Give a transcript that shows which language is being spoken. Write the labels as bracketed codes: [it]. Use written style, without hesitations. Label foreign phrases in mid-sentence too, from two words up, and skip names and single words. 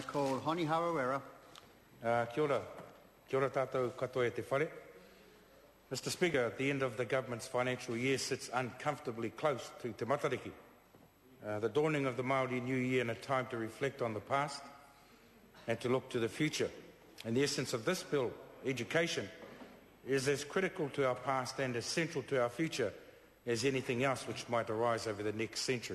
[en] call Honi Harawera. [mi] Kia ora tātou katoa e te whare. [en] Mr Speaker, the end of the government's financial year sits uncomfortably close to Te Matariki. The dawning of the Māori New Year and a time to reflect on the past and to look to the future. And the essence of this bill, education, is as critical to our past and as central to our future as anything else which might arise over the next century.